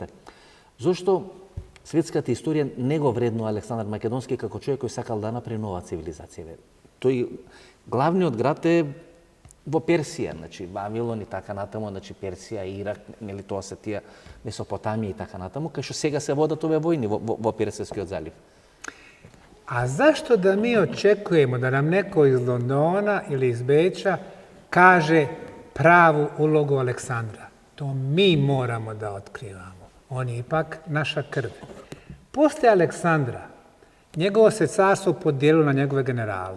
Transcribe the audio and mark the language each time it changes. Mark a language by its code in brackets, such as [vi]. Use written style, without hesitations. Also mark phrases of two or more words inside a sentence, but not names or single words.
[mk] Зошто светската историја не го вреднува Александар Македонски како човек кој сакал да направи нова цивилизација. Тој главниот град е во Персија, значи Вавилон и така натаму, значи Персија, Ирак, нели тоа се тие Месопотамија и така натаму, кај што сега се водат овие војни во Персискиот залив. [bs] A zašto da mi očekujemo da nam neko iz Londona ili iz Beča kaže pravu ulogu Aleksandra? To mi moramo da otkrivamo. On je ipak naša krv. Poslije Aleksandra, njegovo se carstvo podijelilo na njegove generale.